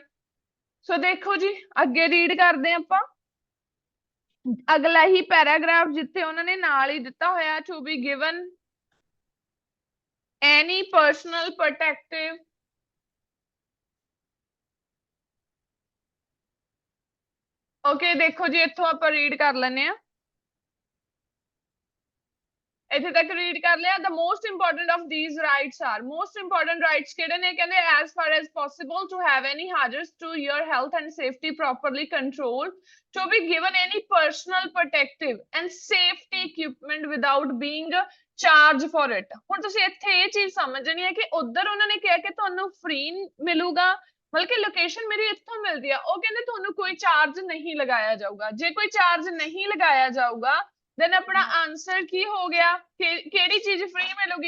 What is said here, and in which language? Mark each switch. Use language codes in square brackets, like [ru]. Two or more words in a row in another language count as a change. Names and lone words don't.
[pa] ਸੋ ਦੇਖੋ ਜੀ ਅੱਗੇ ਰੀਡ ਕਰਦੇ ਆਪਾਂ ਅਗਲਾ ਹੀ ਪੈਰਾਗ੍ਰਾਫ ਜਿੱਥੇ ਉਹਨਾਂ ਨੇ ਨਾਲ ਹੀ ਦਿੱਤਾ ਹੋਇਆ [en] to be given any personal protective. [pa] ਓਕੇ ਦੇਖੋ ਜੀ ਇੱਥੋਂ ਆਪਾਂ ਰੀਡ ਕਰ ਲੈਂਦੇ ਆ। ਇੱਥੇ ਤੱਕ ਰੀਡ ਕਰ ਲਿਆ। [en] the most important of these rights are, most important rights [pa] ਕਿਹੜੇ ਨੇ, ਕਹਿੰਦੇ [en] as far as possible to have any hazards to your health and safety properly controlled, to be given any personal protective and safety equipment without being charged for it। [pa] ਹੁਣ ਤੁਸੀਂ ਇੱਥੇ ਇਹ ਚੀਜ਼ ਸਮਝਣੀ ਹੈ ਕਿ ਉਧਰ ਉਹਨਾਂ ਨੇ ਕਿਹਾ ਕਿ ਤੁਹਾਨੂੰ ਫ੍ਰੀ ਮਿਲੂਗਾ, ਬਲਕਿ ਲੋਕੇਸ਼ਨ ਮੇਰੀ ਇੱਥੋਂ ਮਿਲਦੀ ਆ। ਉਹ ਕਹਿੰਦੇ ਤੁਹਾਨੂੰ ਕੋਈ ਚਾਰਜ ਨਹੀਂ ਲਗਾਇਆ ਜਾਊਗਾ। ਜੇ ਕੋਈ ਚਾਰਜ ਨਹੀਂ ਲਗਾਇਆ ਜਾਊਗਾ then ਆਪਣਾ ਆਨਸਰ ਕੀ ਹੋ ਗਿਆ, ਕਿਹੜੀ ਚੀਜ਼ ਫ੍ਰੀ ਮਿਲੂਗੀ।